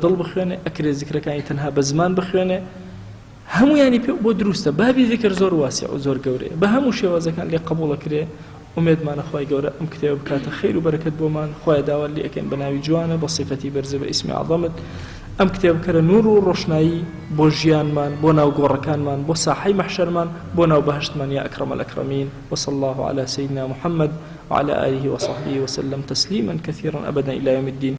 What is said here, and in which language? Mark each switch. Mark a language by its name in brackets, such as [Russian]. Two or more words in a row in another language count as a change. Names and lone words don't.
[Central Kurdish] دڵ بخوێنێ ئەکرێ ذیکرەکانی تەنها بە زمان بخوێنێ هەموویانی پێ بۆ دروستە بابی ذیکر زۆر واسع و زۆر گەورەیە بە هەموو شێوازەکان لێ قبوڵەکرێ ومێدمانە خوای گەورە ئەم کتێبە بکاتە خەیر و بەرەکەت بۆمان خوای داوات لێ ئەکەین بە ناوی جوانە بە صیفەتی بەرزە بە ئیسمی عەظەمت ئەم کتێبەکەرە نور و ڕۆشنایی بۆ ژیانمان بۆ ناو گۆڕەکانمان بۆ ساحەی مەحشەرمان بۆ ناو بەهشتمان [Arabic] یا ئەکرەم الأکرەمین وصلى الله على سيدنا محمد وعلى آله وصحبه وسلم تسليما كثيرا أبدا إلى يوم الدين